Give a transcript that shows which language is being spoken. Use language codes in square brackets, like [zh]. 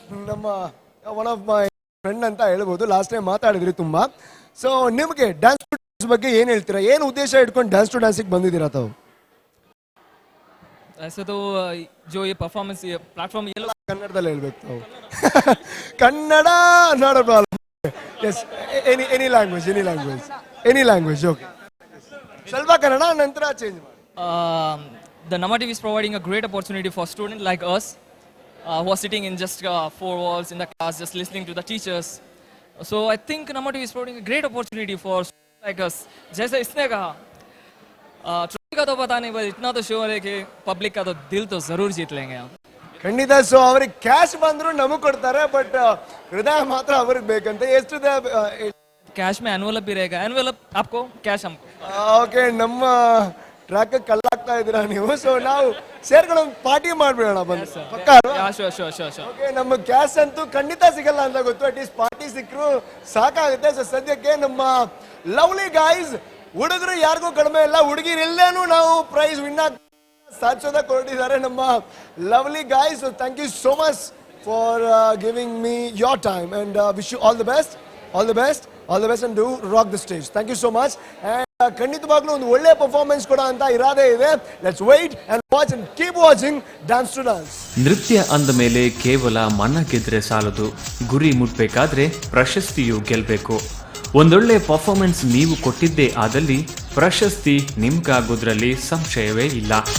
[kn] ನಮ್ಮ one of my friend ಅಂತ ಹೇಳ್ಬೋದು, ಲಾಸ್ಟ್ ಟೈಮ್ ಮಾತಾಡಿದ್ರಿ ತುಂಬಾ. ಸೊ ನಿಮಗೆ ಡ್ಯಾನ್ಸ್ ಟು ಡ್ಯಾನ್ಸ್ ಬಗ್ಗೆ ಏನ್ ಹೇಳ್ತೀರಾ? ಏನು ಉದ್ದೇಶ ಇಟ್ಕೊಂಡು ಡ್ಯಾನ್ಸ್ ಟು ಡ್ಯಾನ್ಸಿಗೆ ಬಂದಿದ್ದೀರಾ ತಾವು? [hi] ऐसे तो जो ये परफॉर्मेंस ये प्लेटफॉर्म ये लोग [kn] ಕನ್ನಡದಲ್ಲಿ ಹೇಳ್ಬೇಕು ತಾವು. Kannada not a problem. S, any language. Okay, ಸ್ವಲ್ಪ ಕನ್ನಡ, ನಂತರ ಚೇಂಜ್ ಮಾಡಿ. [en] the Nama TV is providing a great opportunity for students like us who are sitting in just 4 walls in the class just listening to the teachers. So I think Nama TV is providing a great opportunity for students like us. [hi] जैसे इसने कहा trophy का तो पता नहीं, पर इतना तो श्योर है कि पब्लिक का तो दिल तो जरूर जीत लेंगे हम. [kn] ಖಂಡಿತ. ಸೊ ಅವ್ರಿಗೆ ಕ್ಯಾಶ್ ಬಂದ್ರು ನಮಗ್ ಕೊಡ್ತಾರೆ, ಬಟ್ ಹೃದಯ ಮಾತ್ರ ಅವ್ರಿಗೆ ಬೇಕಂತ. ಎಷ್ಟು [hi] कैश में एनवेलप भी रहेगा, एनवेलप आपको, कैश हमको. [kn] ಓಕೆ, ನಮ್ಮ ಟ್ರ್ಯಾಕ್ ಕಲ್ಲಾಗ್ತಾ ಇದ್ದೀರಾ ನೀವು. ಸೊ ನಾವು ಸೇರ್ಕೊಂಡು ಒಂದು ಪಾರ್ಟಿ ಮಾಡ್ಬಿಡೋಣ ಬಂದು. ಪಕ್ಕ ಓಕೆ, ನಮ್ಮ ಕ್ಯಾಶ್ ಅಂತೂ ಖಂಡಿತ ಸಿಗಲ್ಲ ಅಂತ ಗೊತ್ತು, ಅಟ್ಲೀಸ್ಟ್ ಪಾರ್ಟಿ ಸಿಕ್ಕರು ಸಾಕಾಗುತ್ತೆ. ಸೊ ಸದ್ಯಕ್ಕೆ ನಮ್ಮ ಲವ್ಲಿ ಗಾಯ್ಸ್, ಹುಡುಗರು ಯಾರಿಗೂ ಕಡಿಮೆ ಇಲ್ಲ, ಹುಡುಗಿರು ಇಲ್ಲೇನು ನಾವು ಪ್ರೈಸ್ ವಿನ್ ಸಾಧಿಸೋದ ಕೊಟ್ಟಿದ್ದಾರೆ ನಮ್ಮ lovely guys. [en] So thank you so much for giving me your time and wish you all the best and do rock the stage. Thank you so much. [kn] And ಖಂಡಿತವಾಗ್ಲೂ ಒಂದು ಒಳ್ಳೆ ಪರ್ಫಾರ್ಮೆನ್ಸ್ ಕೊಡ ಅಂತ ಇರಾದೆ ಇದೆ. [en] Let's wait and watch and keep watching Dance to Dance. [kn] ನೃತ್ಯ ಅಂದ ಮೇಲೆ ಕೇವಲ ಮನ ಗೆದ್ರೆ ಸಾಲದು, ಗುರಿ ಮುಟ್ಬೇಕಾದ್ರೆ ಪ್ರಶಸ್ತಿಯು ಗೆಲ್ಬೇಕು. ಒಂದೊಳ್ಳೆ ಪರ್ಫಾರ್ಮೆನ್ಸ್ ನೀವು ಕೊಟ್ಟಿದ್ದೇ ಆದಲ್ಲಿ ಪ್ರಶಸ್ತಿ ನಿಮ್ಗಾಗೋದ್ರಲ್ಲಿ ಸಂಶಯವೇ ಇಲ್ಲ.